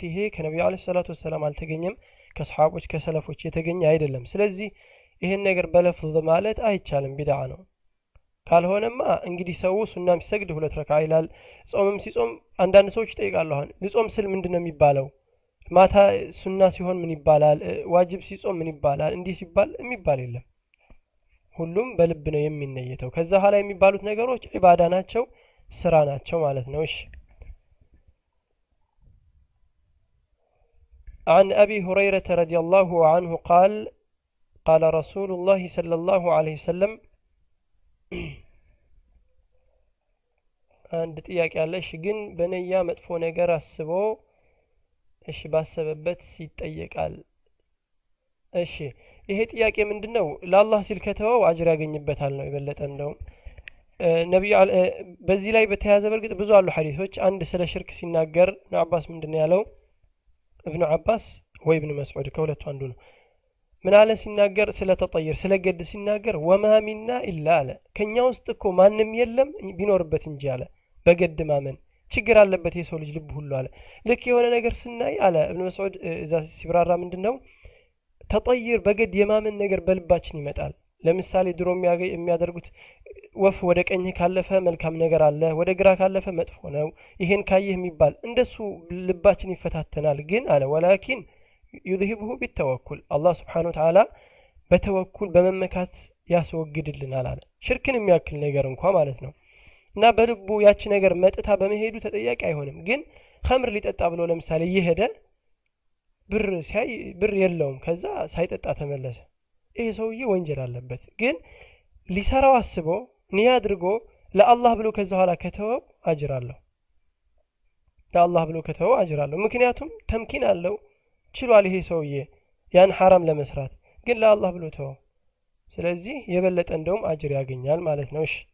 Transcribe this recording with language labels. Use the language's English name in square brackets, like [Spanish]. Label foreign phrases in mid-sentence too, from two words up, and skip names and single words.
[Amharic] ይሄ ከነብዩ [Arabic] عليه الصلاة والسلام [Amharic] አልተገኘም ከሱሐቦች ከሰለፎች የተገኘ አይደለም ስለዚህ ይሄን ነገር በለፍዝ ማለት አይቻልም ቢድዓ ነው ካልሆነማ እንግዲህ ሰው ሱናም ሲሰግድ 2 ረካዓ ይላል ጾምም ሲጾም አንዳንድ ሰዎች ይጠይቃሉ አሁን ልጾም ስል ምንድነው የሚባለው ማታ ሱና ሲሆን ምን ይባላል ዋጅብ ሲጾም ምን ይባላል እንዲህ ሲባል የሚባል የለም ሁሉም በልብ ነው የሚነየተው ከዛ ኋላ የሚባሉት ነገሮች ዒባዳ ናቸው ስራ ናቸው ማለት ነው እሺ [Arabic] عن أبي هريرة رضي الله عنه قال قال رسول الله صلى الله عليه وسلم [Amharic] አንድ ጥያቄ አለሽ ግን በነያ መጥፎ ነገር አስቦ እሺ ባሰበበት ይጠየቃል እሺ ይሄ ጥያቄ ምንድነው ለአላህ ሲል ከተወው አጅር ያገኝበታል ነው የበለጠ እንደው ነብዩ በዚህ ላይ በተያዘ በርግጥ ብዙ አሉ ሐዲሶች አንድ ስለ ሽርክ ሲናገር ነው አባስ ምንድነው ያለው ابن عباس ወይ ابن مسعود ከሁለቱ አንዱ ነው ምን አለ ሲናገር ስለ ተጠይር ስለ ገድ ሲናገር [Arabic] وما منا الا [Amharic] አለ ከኛ ውስጥ እኮ ማንም የለም ቢኖርበት እንጂ አለ በገድ ማመን ችግር አለበት የሰው ልጅ ልብ ሁሉ አለ ልክ የሆነ ነገር ስናይ አለ ابن مسعود እዛ ሲብራራ ምንድነው ተጠይር በገድ የማመን ነገር በልባችን ይመጣል ለምሳሌ ድሮ የሚያደርጉት ወፍ ወደ ቀኝ ካለፈ መልካም ነገር አለ ወደ ግራ ካለፈ መጥፎ ነው ይሄን ካየህ የሚባል እንደሱ ልባችን ይፈታተናል ግን አለ [Arabic] ولكن يذهبه بالتوكل الله سبحانه وتعالى [Amharic] በተወኩል በመመካት ያስወግድልናል አለ ሽርክን የሚያክል ነገር እንኳን ማለት ነው እና በልቡ ያቺ ነገር መጥታ በመሄዱ ተጠያቂ አይሆንም ግን ኸምር ሊጠጣ ብሎ ለምሳሌ ይሄደ ብር የለውም ከዛ ሳይጠጣ ተመለሰ ይሄ ሰውዬ ወንጀል አለበት ግን ሊሰራው አስቦ ንያ አድርጎ ለአላህ ብሎ ከዛ ኋላ ከተወው አጅር አለው ለአላህ ብሎ ከተወው አጅር አለው ምክንያቱም ተምኪን አለው ችሏል ይሄ ሰውዬ ያን حرام ለመስራት ግን ለአላህ ብሎ ተወው ስለዚህ የበለጠ እንደውም አጅር ያገኛል ማለት ነው